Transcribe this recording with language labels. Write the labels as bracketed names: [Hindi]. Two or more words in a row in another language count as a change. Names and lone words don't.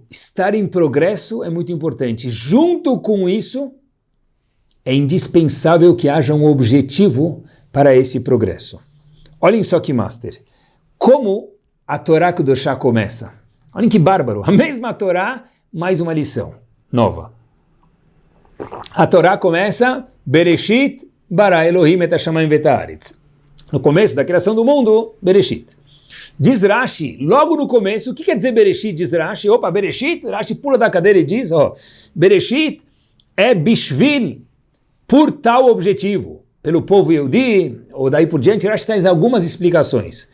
[Portuguese] Estar em progresso é muito importante. Junto com isso, é indispensável que haja um objetivo para esse progresso. Olhem só que master. Como a [Hebrew] תורה קדושה [Portuguese] começa? Olhem que bárbaro. A mesma Torá, mais uma lição nova. A Torá começa [Hebrew] בראשית ברא אלהים את השמים ואת הארץ. [Portuguese] No começo da criação do mundo, Bereshit. Diz Rashi, logo no começo, o que quer dizer Bereshit? Diz Rashi, Bereshit, Rashi pula da cadeira e diz, Bereshit é bishvil, por tal objetivo, pelo povo Yehudi, ou daí por diante, Rashi traz algumas explicações.